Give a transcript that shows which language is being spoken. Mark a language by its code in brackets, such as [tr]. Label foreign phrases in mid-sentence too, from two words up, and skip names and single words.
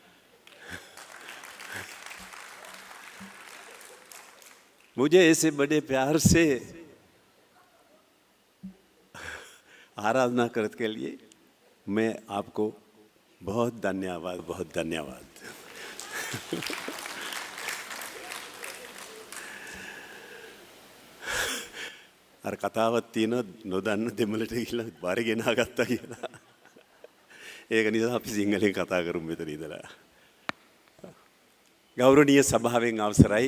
[hi] मुझे ऐसे बड़े प्यार से आराधना करने के लिए मैं आपको बहुत धन्यवाद, बहुत धन्यवाद। [si] අර කතාවක් තියෙනවා නොදන්න දෙමළට ගිහිල්ලා බාරේ ගෙනාගත්තා කියලා. ඒක නිසා අපි සිංහලෙන් කතා කරමු මෙතන ඉඳලා. ගෞරවනීය සභාවෙන් අවසරයි.